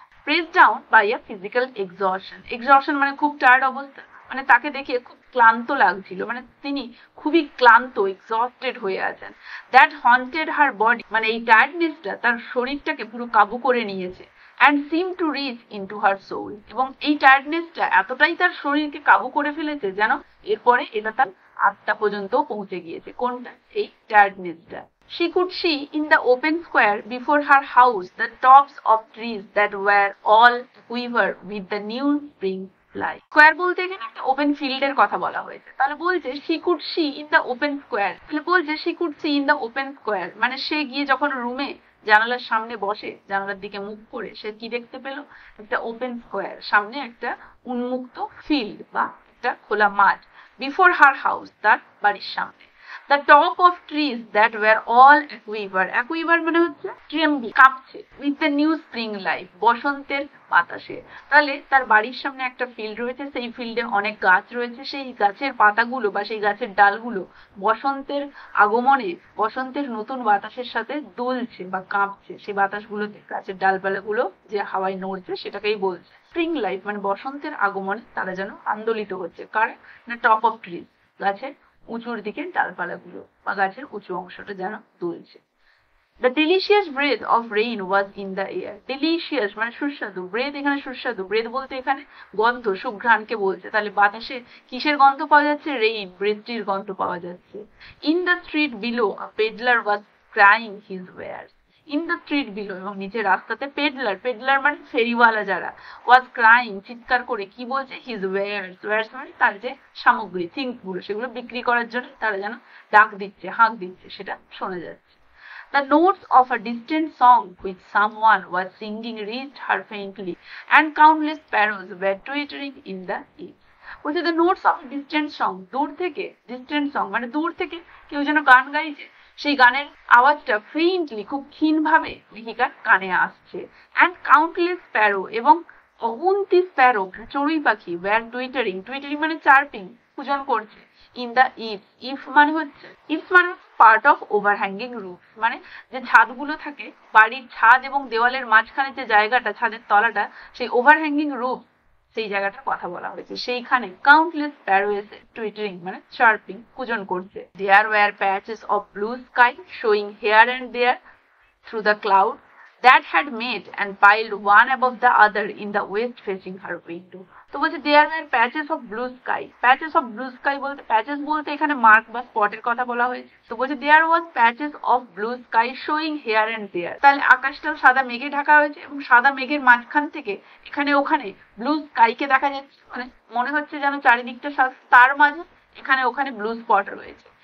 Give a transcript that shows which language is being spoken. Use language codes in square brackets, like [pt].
[en] press down by a physical exhaustion, [bn] exhaustion মানে খুব tired অবস্থা, মানে তাকে দেখে খুব ক্লান্ত লাগছিল, মানে তিনি খুবই ক্লান্ত, এক্সস্টেড হয়ে আছেন। [en] that haunted her body, [bn] মানে এই টায়ার্ডনেসটা তার শরীরটাকে পুরো কাবু করে নিয়েছে। [en] and seem to reach into her soul, [bn] এবং এই টায়ার্ডনেসটা এতটাই তার শরীরকে কাবু করে ফেলেছে যেন এরপরে এটা তার আত্মা পর্যন্ত পৌঁছে গিয়েছে। কোনটা? এই টায়ার্ডনেসটা। [en] She could see in the open square before her house the tops of trees that were all quiver with the new spring light. [bn] Square বলতে এখানে একটা ওপেন ফিল্ডের কথা বলা হয়েছে। তাহলে বলছে [en] she could see in the open square, [bn] তাহলে বলছে she could see in the open square, মানে সে গিয়ে যখন রুমে জানালার সামনে বসে, জানালার দিকে মুখ করে সে কি দেখতে পেল? একটা ওপেন স্কোয়ার, সামনে একটা উন্মুক্ত ফিল্ড বা একটা খোলা মাঠ। [en] before her house, [bn] তার বাড়ির সামনে। [en] The top of trees that were all aquiver, aquiver মানে হচ্ছে trembling, কাঁপছে, with the new spring life, [bn] বসন্তের বাতাসে। তাহলে তার বাড়ির সামনে একটা ফিল্ড রয়েছে, সেই ফিল্ডে অনেক গাছ রয়েছে, সেই গাছের পাতাগুলো বা সেই গাছের ডালগুলো বসন্তের আগমনে, বসন্তের নতুন বাতাসের সাথে দুলছে বা কাঁপছে। সেই বাতাসগুলোতে গাছের ডালপালাগুলো যে হাওয়ায় নড়ছে সেটাকেই বলছে স্প্রিং লাইফ, মানে বসন্তের আগমনে তারা যেন আন্দোলিত হচ্ছে। কার? না [en] top of trees, [bn] গাছের উঁচুর দিকে ডালপালাগুলো বা গাছের উঁচু অংশটা যেন দুলছে। [en] The delicious breath of rain was in the air. [bn] Delicious মানে সুস্বাদু, breath এখানে সুস্বাদু, breath বলতে এখানে গন্ধ, সুঘ্রাণকে বলছে। তাহলে বাতাসে কিসের গন্ধ পাওয়া যাচ্ছে? রেইন, বৃষ্টির গন্ধ পাওয়া যাচ্ছে। [en] In the street below a peddler was crying his wares. In the street below, [bn] এবং নিচে রাস্তাতে পেডলার, পেডলার মানে ফেরিওয়ালা যারা, [en] was crying, [bn] চিৎকার করে কি বলছে? [en] his wares, [bn] wares মানে তার যে সামগ্রী, থিংস গুলো, সেগুলো বিক্রি করার জন্য তারা যেন ডাক দিচ্ছে, হাঁক দিচ্ছে, সেটা শোনা যাচ্ছে। [en] The notes of a distant song which someone was singing reached her faintly, and countless sparrows were twittering in the eaves. [bn] বলছে [en] the notes of a distant song, [bn] দূর থেকে, distant song মানে দূর থেকে কেউ যেন গান গাইছে, সেই গানের আওয়াজটা ফেইন্টলি, খুব ক্ষীণভাবে লেখিকার কানে আসছে। [en] and countless sparrow, [bn] এবং অগুন্তি স্প্যারো, চড়ুই পাখি, [en] were twittering, [bn] twittering মানে চার্পিং, পূজন করছে, [en] in the eaves, [bn] eaves মানে হচ্ছে, eaves মানে [en] part of overhanging roof, [bn] মানে যে ছাদগুলো থাকে, বাড়ির ছাদ এবং দেওয়ালের মাঝখানে যে জায়গাটা, ছাদের তলাটা, সেই ওভারহ্যাঙ্গিং রুফ, সেই জায়গাটার কথা বলা হয়েছে। সেইখানে কাউন্টলেস স্প্যারো এসে টুইটারিং মানে চার্পিং, পূজন করছে। [en] There were patches of blue sky showing here and there through the cloud that had met and piled one above the other in the west facing her window. [bn] তো বলছে [en] there were patches of blue sky, [bn] patches of blue sky বলতে, patches বলতে এখানে mark বা স্পটের কথা বলা হয়েছে। তো বলছে [en] there was patches of blue sky showing here and there, [bn] তাহলে আকাশটাও সাদা মেঘে ঢাকা হয়েছে এবং সাদা মেঘের মাঝখান থেকে এখানে ওখানে ব্লু স্কাইকে দেখা যাচ্ছে, মানে মনে হচ্ছে যেন চারিদিকটা তার মাঝে এখানে ওখানে ব্লু স্পট রয়েছে।